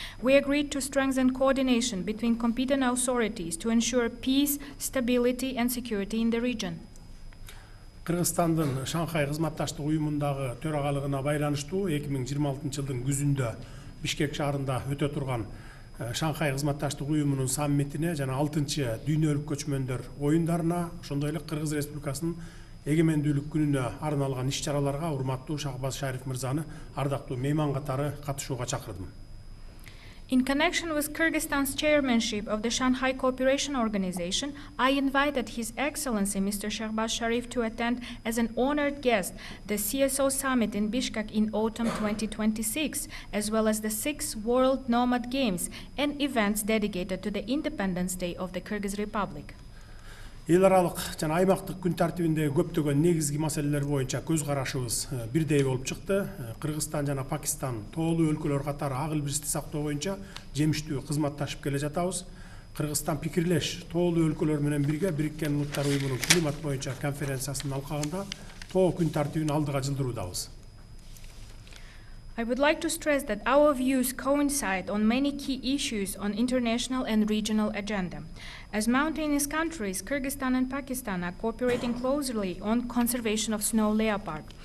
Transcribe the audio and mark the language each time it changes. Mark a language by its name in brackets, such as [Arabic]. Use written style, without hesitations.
[English] We agreed to strengthen coordination between competent authorities to ensure peace, stability, and security in the region. [Kyrgyz] Кыргызстандын Шанхай кызматташтык уюмундагы төрагалыгына байланыштуу 2026 жылдын күзүндө Бишкек шаарында өтө турган Шанхай кызматташтык уюмунун саммитине жана 6-чы дүйнөлүк көчмөндөр оюндарына, ошондой эле Кыргыз Республикасынын эгемендүүлүк күнүнө арналган иш-чараларга урматтуу Шахбаз Шариф мырзаны ардактуу мейман катары катышууга чакырдым. [English] In connection with Kyrgyzstan's chairmanship of the Shanghai Cooperation Organization, I invited His Excellency Mr. Shahbaz Sharif to attend as an honored guest the CSO Summit in Bishkek in autumn 2026, as well as the 6th World Nomad Games and events dedicated to the Independence Day of the Kyrgyz Republic. [Kyrgyz] Эл аралык жана аймактык күн тартибиндеги көптөгөн негизги маселелер боюнча көз карашыбыз бирдей болуп чыкты. Кыргызстан жана Пакистан тоолуу өлкөлөр катары ак илбирсти сактоо боюнча жемиштүү кызматташып келе жатабыз. Кыргызстан пикирлеш тоолуу өлкөлөр менен бирге Бириккен Улуттар уюмунун климат боюнча конференциясынын алкагында тоо күн тартибин алдыга жылдыруудабыз. [English] I would like to stress that our views coincide on many key issues on international and regional agenda. As mountainous countries, Kyrgyzstan and Pakistan are cooperating closely on conservation of snow leopard.